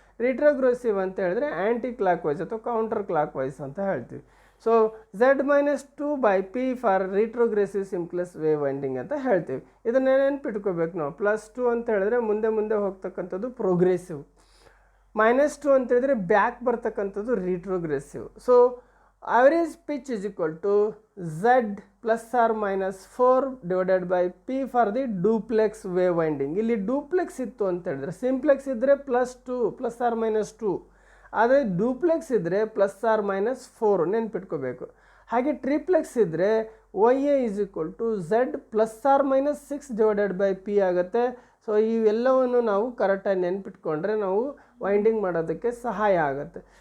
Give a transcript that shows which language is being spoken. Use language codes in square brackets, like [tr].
[kn] ರಿಟ್ರೋಗ್ರೆಸಿವ್ ಅಂತ ಹೇಳಿದ್ರೆ ಆ್ಯಂಟಿ clock wise ಅಥವಾ ಕೌಂಟರ್ ಕ್ಲಾಕ್ ವೈಸ್ ಅಂತ ಹೇಳ್ತೀವಿ. So Z minus 2 by P for ರಿಟ್ರೋಗ್ರೆಸಿವ್ simplex wave winding ಅಂತ ಹೇಳ್ತೀವಿ. ಇದನ್ನೇ ನೆನ್ಪಿಟ್ಕೋಬೇಕು ನಾವು. ಪ್ಲಸ್ 2 ಅಂತ ಹೇಳಿದ್ರೆ ಮುಂದೆ ಹೋಗ್ತಕ್ಕಂಥದ್ದು ಪ್ರೋಗ್ರೆಸಿವ್, ಮೈನಸ್ 2 ಅಂತ ಹೇಳಿದ್ರೆ ಬ್ಯಾಕ್ ಬರ್ತಕ್ಕಂಥದ್ದು ರಿಟ್ರೋಗ್ರೆಸಿವ್. [en] So average pitch is equal to Z plus or minus 4 divided by P for the duplex wave winding. [kn] ಇಲ್ಲಿ ಡೂಪ್ಲೆಕ್ಸ್ ಇತ್ತು ಅಂತ ಹೇಳಿದ್ರೆ, ಸಿಂಪ್ಲೆಕ್ಸ್ ಇದ್ದರೆ ಪ್ಲಸ್ ಆರ್ ಮೈನಸ್ 2, ಆದರೆ ಡೂಪ್ಲೆಕ್ಸ್ ಇದ್ದರೆ ಪ್ಲಸ್ ಆರ್ ಮೈನಸ್ 4 ನೆನ್ಪಿಟ್ಕೋಬೇಕು. ಹಾಗೆ ಟ್ರಿಪ್ಲೆಕ್ಸ್ ಇದ್ದರೆ [en] Y A is equal to Z plus or minus 6 divided by P [kn] ಆಗುತ್ತೆ. ಸೊ ಇವೆಲ್ಲವನ್ನು ನಾವು ಕರೆಕ್ಟಾಗಿ ನೆನ್ಪಿಟ್ಕೊಂಡ್ರೆ ನಾವು ವೈಂಡಿಂಗ್ ಮಾಡೋದಕ್ಕೆ ಸಹಾಯ ಆಗುತ್ತೆ.